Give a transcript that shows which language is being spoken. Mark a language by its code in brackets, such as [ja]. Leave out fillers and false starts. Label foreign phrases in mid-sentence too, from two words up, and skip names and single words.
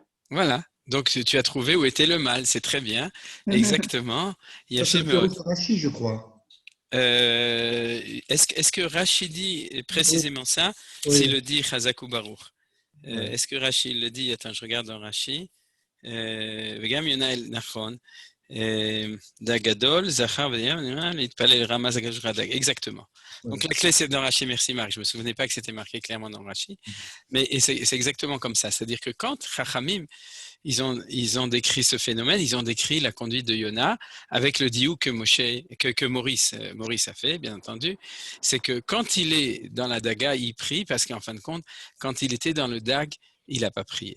[fr] Voilà. Donc, tu as trouvé où était le mal. C'est très bien. Exactement. Il y a Ça, c'est le théorie de Rachid, je crois. Est-ce que Rachid dit précisément ça? Oui. S'il le dit, [he] חזקו ברוך. [fr] Oui. Est-ce que Rachid le dit? Attends, je regarde dans Rachid. [he] וגם יונה נכון, דג גדול, זכר להתפלל רמז הקדוש ברוך הוא דג. [fr] Exactement. Donc la clé c'est dans Rachid, merci Marc, je me souvenais pas que c'était marqué clairement dans Rachid, mais c'est exactement comme ça, c'est-à-dire que quand Chachamim, ils ont décrit ce phénomène, ils ont décrit la conduite de Yona avec le diou que Maurice a fait, bien entendu, c'est que quand il est dans la daga, il prie, parce qu'en fin de compte, quand il était dans le dag, il n'a pas prié.